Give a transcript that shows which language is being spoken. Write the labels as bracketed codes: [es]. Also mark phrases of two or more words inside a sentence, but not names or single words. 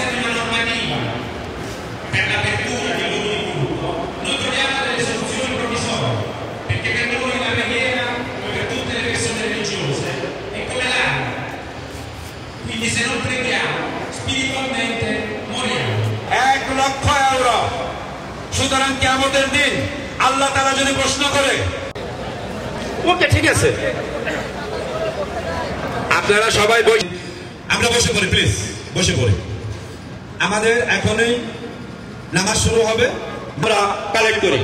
[it] di una normativa per l'apertura di luoghi di culto noi troviamo delle soluzioni provvisorie, perché per noi la preghiera, come per tutte le persone religiose, è come l'aria, quindi se non preghiamo spiritualmente moriamo. [bn] €1 লক্ষ সুতরাং কিয়ামতের দিন আল্লাহ তাআলা যদি প্রশ্ন করে, ওকে ঠিক আছে, আপনারা সবাই আমরা বসে পড়ি, প্লিজ বসে পড়ি। আমাদের এখনই নামাজ শুরু হবে, আমরা কালেক্ট করি।